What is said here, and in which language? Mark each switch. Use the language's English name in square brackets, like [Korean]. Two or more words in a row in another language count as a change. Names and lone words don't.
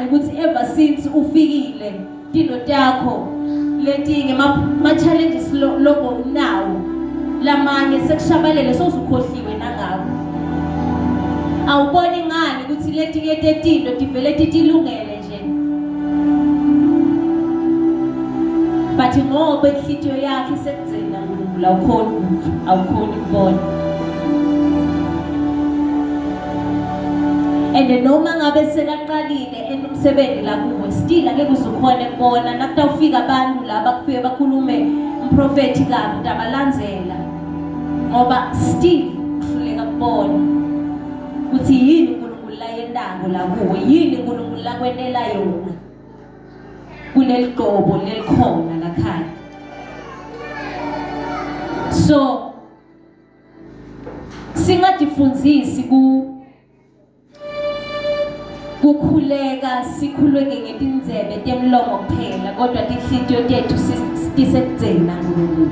[Swati] ukuthi [English] ever since [Swati] ufikile into yakho letinge ma challenges lobo unawo lamanye sekushabalele sozukhohliwe nangabo, awuboni ngani ukuthi letinge tetinto tivele titilungele nje but ngoba inhliziyo yakhe isekuzena uNkulunkulu awukhoni ukubona. And noma ngabe sekaqalile umsebenzi la kuwe still angeke uzukhona ukubona nakutawufika abantu laba kufike bakhulume umprofeti kabi utabalandzela ngoba still kuhluleka kubona ukuthi yini uNkulunkulu la yendako la kuwe, yini uNkulunkulu la kwendela yona kuleligobo lelikhona lakhaya. So singadifundzisi kukhuleka sikhuleke ngetindzebe temlomo kuphela kodwa tinhliziyo tethu tisekudzena uNkulunkulu.